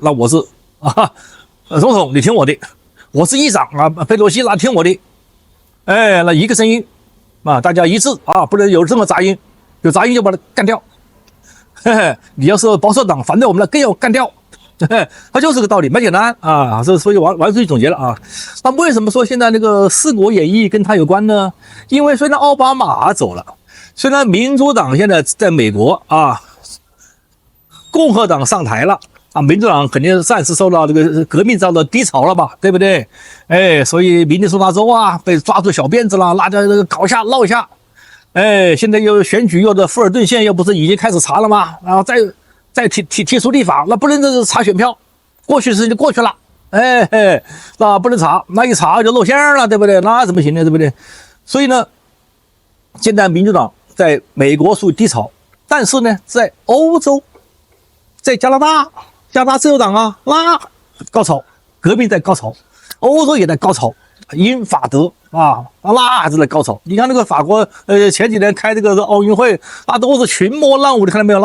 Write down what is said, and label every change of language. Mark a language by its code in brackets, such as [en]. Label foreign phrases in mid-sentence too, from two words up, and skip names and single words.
[zh] 那我是總統，你聽我的；我是議長啊，佩洛西，那聽我的。那一個聲音啊，大家一致啊，不能有任何雜音，有雜音就把它幹掉。你要是保守黨反對我們的，更要幹掉。它就是個道理，蠻簡單啊。所以王書記總結了啊。那為什麼說現在那個《四國演義》跟他有關呢？因為雖然奧巴馬走了，雖然民主黨現在在美國啊，共和黨上台了啊，民主黨肯定暫時受到這個革命遭到低潮了吧，對不對？所以明尼蘇達州啊被抓住小辮子了，拉着這個搞一下鬧一下。現在又選舉，又的富爾頓縣又不是已經開始查了嗎？然後再提出立法，那不能這是查選票，過去的事情就過去了，那不能查，那一查就露餡了，對不對？那怎麼行呢？對不對？所以呢，現在民主黨在美國屬於低潮，但是呢，在歐洲，在加拿大自由黨啊，那高潮，革命在高潮，歐洲也在高潮，英法德啊，那還是在高潮。你看那個法國，前幾年開這個奧運會，那都是群魔亂舞，你看到沒有？